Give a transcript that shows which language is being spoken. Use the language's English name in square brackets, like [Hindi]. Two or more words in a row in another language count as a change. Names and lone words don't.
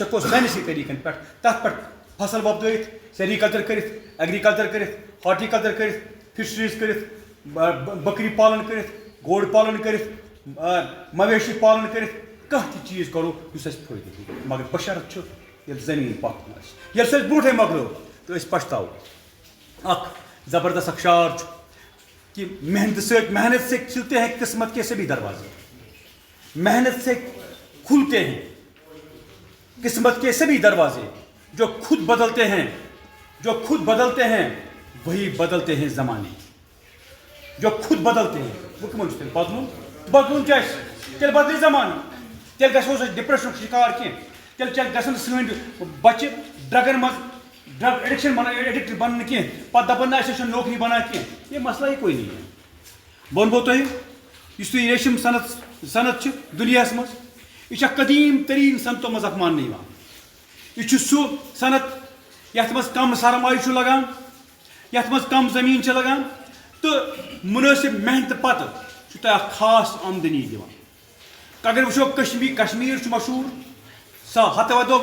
[Kashmiri] ہٮ۪کو ساینٔسی طریٖقن پٮ۪ٹھ تَتھ پٮ۪ٹھ فصل وۄپدٲیِتھ سیٚرِکَلچر کٔرِتھ ایٚگرِکَلچر کٔرِتھ ہارٹِکَلچر کٔرِتھ فِشریٖز کٔرِتھ بٔکری پالن کٔرِتھ گوڑ پالن کٔرِتھ مویشی پالن کٔرِتھ کانٛہہ تہِ چیٖز کَرو یُس اَسہِ فٲیدٕ دی مگر بشرط چھُ ییٚلہِ زٔمیٖن پَکُن آسہِ ییٚلہِ سُہ اَسہِ برونٛٹھٕے مۄکلو تہٕ أسۍ پَشتاوو اکھ زبردست اکھ شعار چھُ کہ [Urdu] محنت سے کھلتے ہیں قسمت کے سبھی دروازے محنت سے کھلتے ہیں قسمت کے سبھی دروازے جو خود بدلتے ہیں وہی بدلتے ہیں زمانے جو خود بدلتے ہیں [Kashmiri] وہ کمن چھُ تیٚلہِ بدلُن چھُ اَسہِ تیٚلہِ بدلہِ زمانہٕ تیٚلہِ گژھو أسۍ ڈِپریشنُک شِکار کینٛہہ تیٚلہِ گژھن نہٕ سٲنۍ بچہِ ڈرگن منٛز [English] drug addiction [Kashmiri] ایڈکٹ بننہٕ کینٛہہ پتہٕ دپن نہٕ اَسہِ چھُنہٕ نوکری بنان کینٛہہ [Urdu] یہ مسئلہ ہی کوئی نہیں ہے [Kashmiri] بہٕ وَنہو تۄہہِ یُس تُہۍ ریشم صنعت چھُ دُنیاہس منٛز یہِ چھِ اکھ قدیٖم تریٖن صنعتو منٛز اکھ ماننہٕ یِوان یہِ چھُ سُہ صنعت یتھ منٛز کم سرمایہِ چھُ لگان یتھ منٛز کم زٔمیٖن چھِ لگان تہٕ مُنٲسِب محنتہٕ پتہٕ چھُ تۄہہِ اکھ خاص آمدنی دِوان اگر وٕچھو کشمیٖر چھُ مشہوٗر ہتو ودو